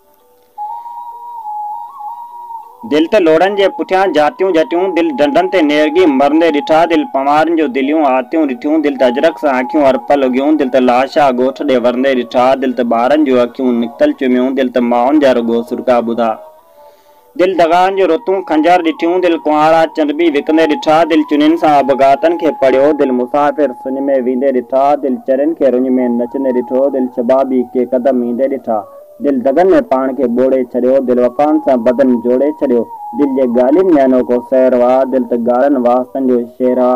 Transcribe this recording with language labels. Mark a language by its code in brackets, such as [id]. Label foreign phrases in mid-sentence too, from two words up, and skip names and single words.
[sd] दिल त लोड़न जे पुठियां जातियूं झटियूं। दिल डंडन ते नेरगी मरंदे ॾिठा। दिल पवारन जो दिलियूं आतियूं ॾिठियूं। दिल त अजरक सां अखियूं हर पल उगियूं। दिल त लाशा ॻोठ ॾे वरंदे ॾिठा। दिल त ॿारन जूं अखियूं निकतल चुमियूं। दिल त माउनि जा रुगो सुरका ॿुधा। दिल दगान जो रुतूं खंजर ॾिठियूं। दिल कुंवारा चंदबी विकंदे ॾिठा। दिल चुनिन सां अबगातन खे पढ़ियो। दिल मुसाफ़िर सुन में वेंदे ॾिठा। दिल चरिन खे रुञ में नचंदे ॾिठो। दिल शबाबी के कदम ईंदे ॾिठा। दिल दगन में पाण खे ॿोड़े छॾियो। दिल वफ़ान सां बदन जोड़े छॾियो। दिल जे ॻाल्हियुनि में अनोखो सैर वा। दिल त ॻाढ़नि वास्तनि जो शेर आ।